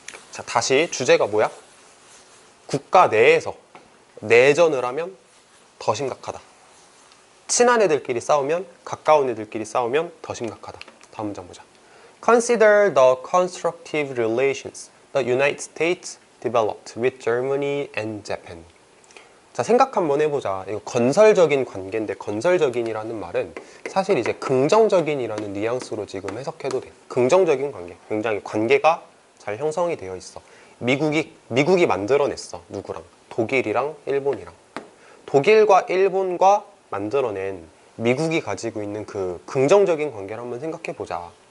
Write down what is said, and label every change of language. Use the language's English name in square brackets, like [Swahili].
[Korean] 자, 다시 주제가 뭐야? 국가 내에서 내전을 하면 더 심각하다. 친한 애들끼리 싸우면, 가까운 애들끼리 싸우면 더 심각하다. 다음 문장 보자. [English] Consider the constructive relations the United States developed with Germany and Japan. [Korean] 자, 생각 한번 해보자. 이거 건설적인 관계인데 건설적인이라는 말은 사실 이제 긍정적인이라는 뉘앙스로 지금 해석해도 돼. 긍정적인 관계. 굉장히 관계가 잘 형성이 되어 있어. 미국이 만들어냈어. 누구랑? 독일이랑 일본이랑. 독일과 일본과 만들어낸 미국이 가지고 있는 그 긍정적인 관계를 한번 생각해 보자.